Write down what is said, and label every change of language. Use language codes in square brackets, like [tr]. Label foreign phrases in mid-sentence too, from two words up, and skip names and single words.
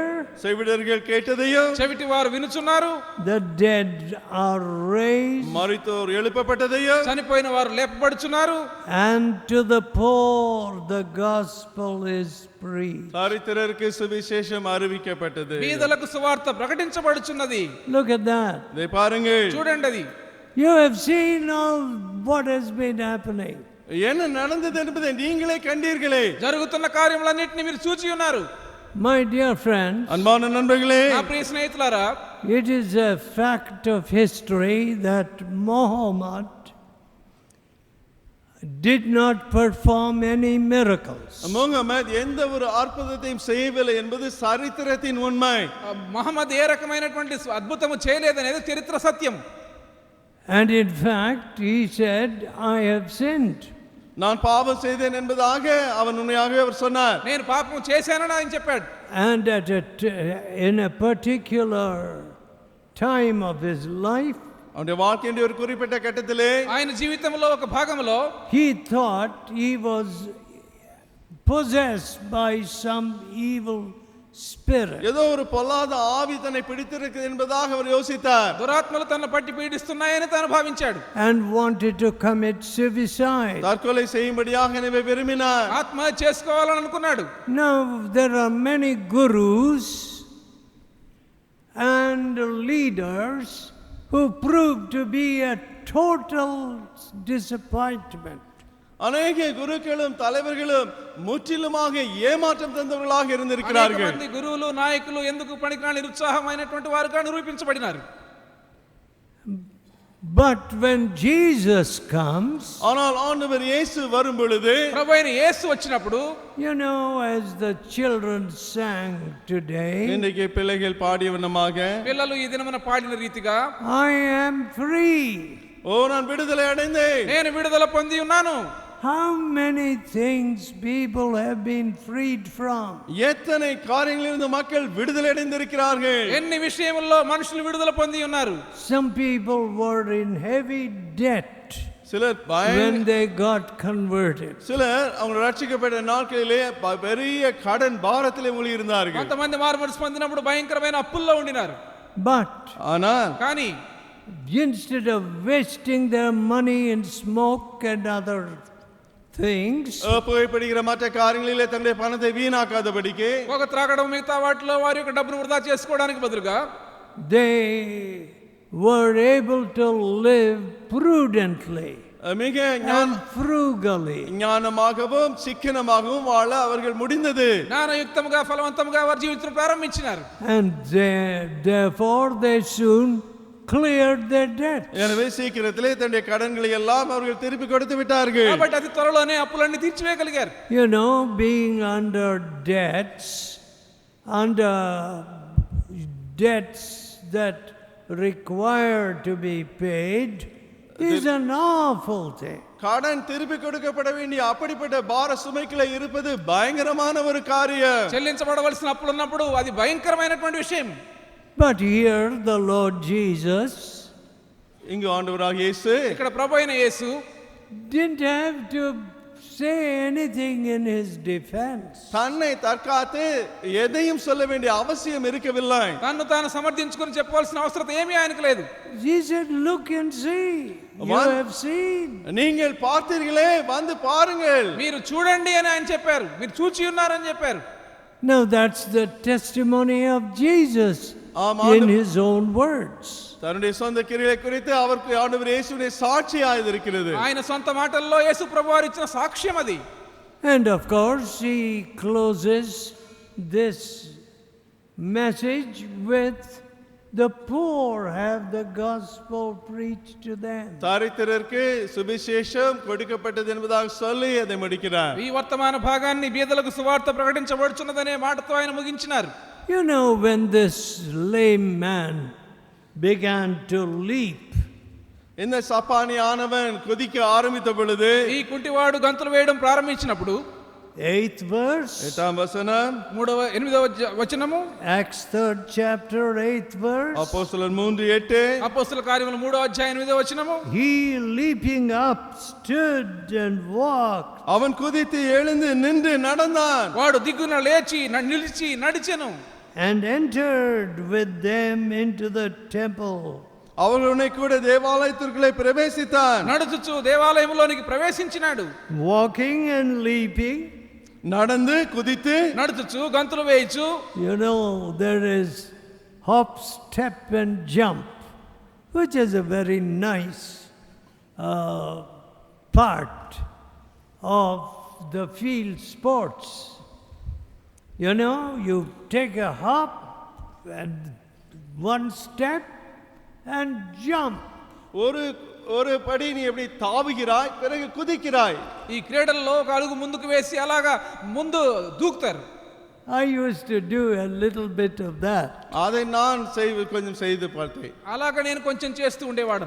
[ta] செவிடர்கள் கேட்டதையும், [te] చెవిటి వారు వినుచున్నారు, [en] the dead are raised, [ta] மரித்தோர் எழுப்பப்பட்டதையும், [te] చనిపోయిన వారు లేపబడుచున్నారు, [en] and to the poor the gospel is preached. [ta] தரித்திரருக்கு சுவிசேஷம் அறிவிக்கப்பட்டது. [te] బీదలకు సువార్త ప్రకటించబడుచున్నది. [en] Look at that. [ta] இதை பாருங்கள். [te] చూడండి, అది [en] You have seen all what has been happening. [ta] என்ன நடந்தது என்பதை நீங்களே கண்டீர்களே. [te] జరుగుతున్న కార్యములన్నిటిని మీరు చూచి ఉన్నారు. [en] My dear friends, [ta] அன்பான நண்பர்களே, [te] నా ప్రియ స్నేహితులారా, [en] it is a fact of history that Muhammad did not perform any miracles. [ta] முஹம்மது எந்த ஒரு அற்புதத்தையும் செய்யவில்லை என்பது சரித்திரத்தின் உண்மை. [te] మహమ్మద్ ఏ రకమైనటువంటి అద్భుతము చేయలేదనేది చరిత్ర సత్యం. [en] And in fact, he said, I have sinned. [ta] நான் பாவம் செய்தேன் என்பதாக அவன் உண்மையாகவே அவர் சொன்னார். [te] నేను పాపం చేశానని ఆయన చెప్పాడు. [en] And in a particular time of his life, [ta] அவனுடைய வாழ்க்கையின் ஒரு குறிப்பிட்ட கட்டத்திலே [te] ఆయన జీవితంలో ఒక భాగంలో [en] he thought he was possessed by some evil spirit. [ta] ஏதோ ஒரு பொல்லாத ஆவி தன்னை பிடித்திருக்கிறது என்பதாக அவர் யோசித்தார். [te] దురాత్మలు తనను పట్టి పీడిస్తున్నాయని తాను భావించాడు. [en] And wanted to commit suicide. [ta] தற்கொலை செய்யும்படியாக எனவே விரும்பினார். [te] ఆత్మహత్య చేసుకోవాలని అనుకున్నాడు. [en] Now there are many gurus and leaders who proved to be a total disappointment. [ta] அநேக குருக்களும் தலைவர்களும் முற்றிலுமாக ஏமாற்றம் தந்தவர்களாக இருந்திருக்கிறார்கள். [te] అనేక మంది గురువులు నాయకులు ఎందుకు పనికిరాని నిరుత్సాహమైనటువంటి వారుగా నిరూపించబడినారు. [en] But when Jesus comes, [ta] ஆனால் ஆண்டவர் இயேசு வரும் பொழுது, [te] ప్రభువైన యేసు వచ్చినప్పుడు, [en] you know, as the children sang today, [ta] இன்றைக்கு பிள்ளைகள் பாடிய வண்ணமாக, [te] పిల్లలు ఈ దినమున పాడిన రీతిగా, [en] I am free. [ta] ஓ நான் விடுதலை அடைந்தேன். [te] నేను విడుదల పొంది ఉన్నాను. [en] How many things people have been freed from? [ta] எத்தனை காரியங்களிலிருந்து மக்கள் விடுதலை அடைந்திருக்கிறார்கள். [te] ఎన్ని విషయముల్లో మనుషులు విడుదల పొంది ఉన్నారు. [en] Some people were in heavy debt [ta] சிலர் [en] when they got converted. [ta] சிலர் அவங்க ரட்சிக்கப்பட்ட நாட்களிலே பெரிய கடன் பாரத்திலே மூழ்கி இருந்தார்கள். [te] కొంతమంది మారుమనసు పొందినప్పుడు భయంకరమైన అప్పుల్లో ఉండినారు. [en] But [ta] ஆனால் [te] కానీ [en] instead of wasting their money in smoke and other things, [ta] புகைப்பிடிக்கிற மற்ற காரியங்களிலே தங்களுடைய பணத்தை வீணாக்காதபடிக்கு [te] ఒక త్రాగడం మిగతా వాటిలో వారి యొక్క డబ్బును వృధా చేసుకోవడానికి బదులుగా [en] they were able to live prudently [ta] மிக [en] and frugally. [ta] ஞானமாகவும் சிக்கனமாகவும் வாழ அவர்கள் முடிந்தது. [te] జ్ఞానయుక్తముగా ఫలవంతముగా వారి జీవితం ప్రారంభించినారు. [en] And therefore they soon cleared their debts. [ta] எனவே சீக்கிரத்திலே தன்னுடைய கடன்களை எல்லாம் அவர்கள் திருப்பி கொடுத்து விட்டார்கள். [te] కాబట్టి అతి త్వరలోనే అప్పులన్నీ తీర్చివేయగలిగారు. [en] You know, being under debts that require to be paid is an awful thing. [ta] கடன் திருப்பி கொடுக்கப்பட வேண்டிய அப்படிப்பட்ட பார சுமைக்குள்ள இருப்பது பயங்கரமான ஒரு காரியம். [te] చెల్లించబడవలసిన అప్పులు ఉన్నప్పుడు అది భయంకరమైనటువంటి విషయం. [en] But here the Lord Jesus, [ta] இங்கு ஆண்டவராகிய இயேசு, [te] ఇక్కడ ప్రభు అయిన యేసు [en] didn't have to say anything in his defense. [ta] தன்னை தற்காத்து எதையும் சொல்ல வேண்டிய அவசியம் இருக்கவில்லை. [te] తన్ను తాను సమర్థించుకొని చెప్పవలసిన అవసరం ఏమీ ఆయనకు లేదు. [en] He said, look and see. You have seen. [ta] நீங்கள் பார்த்தீர்களே, வந்து பாருங்கள். [te] మీరు చూడండి అని ఆయన చెప్పారు. మీరు చూచి ఉన్నారని చెప్పారు. [en] Now that's the testimony of Jesus in his own words. [ta] தன்னுடைய சொந்த கிரியைகளை குறித்து அவருக்கு ஆண்டவர் இயேசுவின் சாட்சியாக இருக்கிறது. [te] ఆయన సొంత మాటల్లో యేసు ప్రభువారు ఇచ్చిన సాక్ష్యం అది. [en] And of course he closes this message with the poor have the gospel preached to them. [ta] தரித்திரருக்கு சுவிசேஷம் கொடுக்கப்பட்டது என்பதாக சொல்லி அதை முடிக்கிறார். [te] ఈ వర్తమాన భాగాన్ని బీదలకు సువార్త ప్రకటించబడుచున్నదనే మాటతో ఆయన ముగించినారు. [en] You know, when this lame man began to leap, [ta] இந்த சப்பானியானவன் குதிக்க ஆரம்பித்த பொழுது, [te] ఈ కుంటివాడు గంతులు వేయడం ప్రారంభించినప్పుడు [en] 8th verse, [te] 8వ వచనం, 8వ వచనము, [en] Acts 3rd chapter 8th verse, [te] అపోస్తలుల 3:8, అపోస్తలుల కార్యములు 3వ అధ్యాయం 8వ వచనము, [en] he leaping up stood and walked. [ta] அவன் குதித்து எழுந்து நின்று நடந்தான். [te] వాడు దిగ్గున లేచి నిలిచి నడిచెను. [en] And entered with them into the temple. [ta] அவர்களுடனே கூட தேவாலயத்திற்குள்ளே பிரவேசித்தான். [te] నడుచుచు దేవాలయంలోనికి ప్రవేశించినాడు. [en] Walking and leaping. [ta] நடந்து குதித்து [te] నడుచుచు గంతులు వేయచ్చు. [en] You know, there is hop, step and jump, which is a very nice part of the field sports. You know, you take a hop and one step and jump. [ta] ஒரு படி நீ எப்படி தாவுகிறாய், பிறகு குதிக்கிறாய். [te] ఈ క్రీడల్లో ఒక అడుగు ముందుకు వేసి అలాగా ముందు దూకుతారు. [en] I used to do a little bit of that. [ta] அதை நான் கொஞ்சம் செய்து பார்த்தேன். [te] అలాగా నేను కొంచెం చేస్తూ ఉండేవాడను.